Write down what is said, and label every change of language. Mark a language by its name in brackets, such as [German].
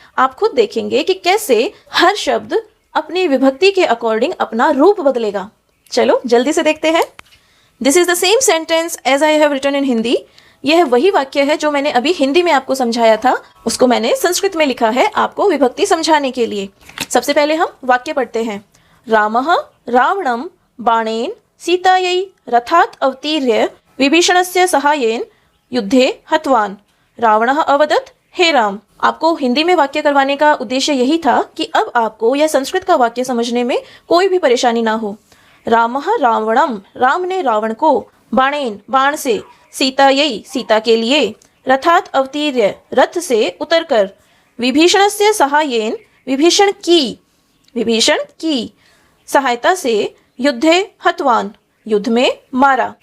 [Hindi] आप खुद देखेंगे कि कैसे हर शब्द अपनी विभक्ति के अकॉर्डिंग अपना रूप बदलेगा। चलो जल्दी से देखते हैं। [English] This is the same sentence as I have written in Hindi. [Hindi] यह वही वाक्य है जो मैंने अभी हिंदी में आपको समझाया था, उसको मैंने संस्कृत में लिखा है आपको विभक्ति समझाने के लिए। सबसे पहले हम वाक्य पढ़ते हैं। [Sanskrit] रामः रावणं बाणेन सीतायै रथात् अवतीर्य विभीषणस्य सहायेन युद्धे हतवान्। रावणः अवदत् हे राम। [Hindi] आपको हिंदी में वाक्य करवाने का उद्देश्य यही था कि अब आपको यह संस्कृत का वाक्य समझने में कोई भी परेशानी ना हो। [Sanskrit] रामः रावणं, [Hindi] राम ने रावण को, बाणेन बाण से, सीतायै सीता के लिए, [Sanskrit] रथात् अवतीर्य [Hindi] रथ से उतरकर, [Sanskrit] विभीषणस्य सहायेन [Hindi] विभीषण की सहायता से, [Sanskrit] युद्धे हतवान् [Hindi] युद्ध में मारा।